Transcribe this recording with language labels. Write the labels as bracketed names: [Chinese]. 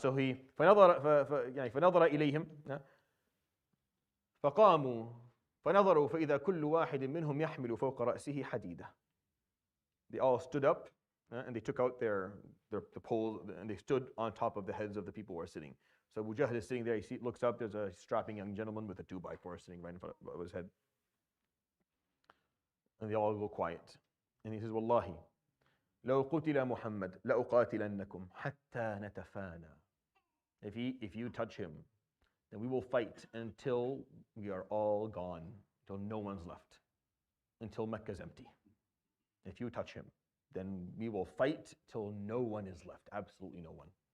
[English] So he [Arabic] فَنَظَرَ إِلَيْهِمْ فَقَامُوا فَنَظَرُوا فَإِذَا كُلُّ وَاحِدٍ مِّنْهُمْ يَحْمِلُ فَوْقَ رَأْسِهِ حَدِيدًا. [English] They all stood up and they took out the pole and they stood on top of the heads of the people who were sitting. So Abu Jahl is sitting there, he looks up, there's a strapping young gentleman with a 2x4 sitting right in front of his head. And they all go quiet. And he says, [Arabic] Wallahi, لو قتل محمد لأقاتلنكم حتى نتفانى. [English] If you touch him, then we will fight until we are all gone, until no one's left, until Mecca is empty. If you touch him, then we will fight till no one is left, absolutely no one.